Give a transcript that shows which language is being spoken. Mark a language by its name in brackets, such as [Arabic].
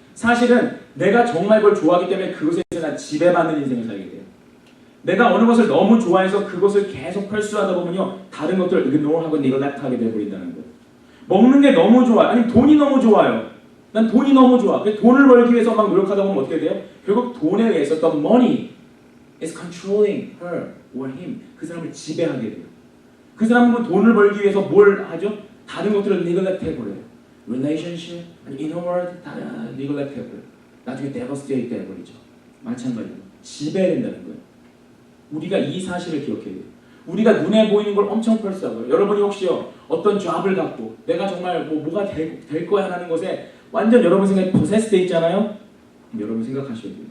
[Korean] 사실은 내가 정말 그걸 좋아하기 때문에 그것에 대해서 지배받는 인생을 살게 돼요. 내가 어느 것을 너무 좋아해서 그것을 계속 펄수하다 보면요 다른 것들을 ignore하고 neglect 돼버린다는 거예요. 먹는 게 너무 좋아요. 아니 돈이 너무 좋아요. 난 돈이 너무 좋아. 돈을 벌기 위해서 막 노력하다 보면 어떻게 돼요? 결국 돈에 의해서 [English] the money is controlling her or him. [Korean] 그 사람을 지배하게 돼요. 그 사람은 돈을 벌기 위해서 뭘 하죠? 다른 것들을 neglect 해버려요. relationship, inner world 다 neglect 해버려요. 나중에 devastate 돼버리죠. 마찬가지로 지배된다는 거예요. 우리가 이 사실을 기억해야 돼요. 우리가 눈에 보이는 걸 엄청 펄스하고요. 여러분이 혹시요 어떤 잡을 갖고 내가 정말 뭐가 될 거야 하는 것에 완전 여러분 생각이 possessed 돼 있잖아요. 여러분 생각하셔야 돼요.